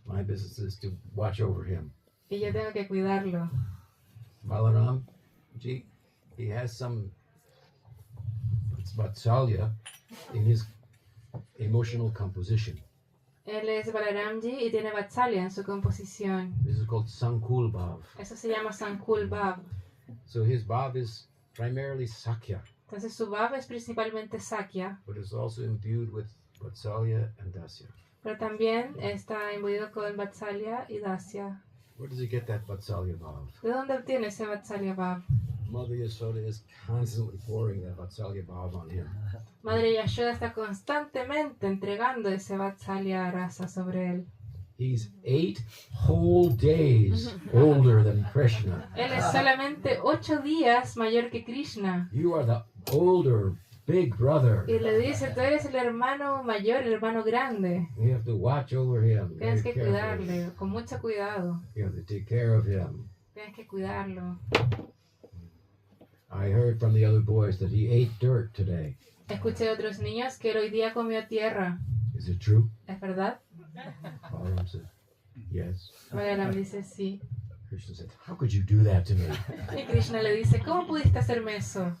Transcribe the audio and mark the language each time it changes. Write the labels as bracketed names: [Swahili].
[English] My business is to watch over him. [Spanish] y yo tengo que cuidarlo. [English] Balaram, Ji, he has some Vatsalya in his emotional composition. [Spanish] Él es Balaramji y tiene Vatsalya en su composición. [English] This is called Sankul Bhav. [Spanish] Eso se llama Sankul Bhav. [English] So his Bhav is primarily Sakya, [Spanish] Entonces su Bhav es principalmente Sakya, [English] but is also imbued with Vatsalya and Dasya. [Spanish] pero también está imbuido con Vatsalya y Dasya. [English] Where does he get that Vatsalya Bhav? [Spanish] ¿De dónde obtiene ese Vatsalya Bhav? [English] Mother Yashoda is constantly pouring that Vatsalya Bhav on him. [Spanish] Madre Yashoda está constantemente entregando ese Vatsalya Rasa sobre él. [English] He's 8 whole days older than Krishna. [Spanish] Él es solamente 8 días mayor que Krishna. [English] You are the older big brother. [Spanish] Y le dice, tú eres el hermano mayor, el hermano grande. [English] You have to watch over him. [Spanish] Tienes [English] Very [Spanish] que [English] carefully. [Spanish] cuidarle, con mucho cuidado. [English] You have to take care of him. [Spanish] Tienes que cuidarlo. [English] I heard from the other boys that he ate dirt today. [Spanish] Escuché de otros niños que él hoy día comió tierra. [English] Is it true? [Spanish] ¿Es verdad? [English] Balaram said, yes. [Spanish] Balaram dice sí. [English] Krishna said, how could you do that to me [Spanish] Y Krishna le dice, ¿cómo pudiste hacerme eso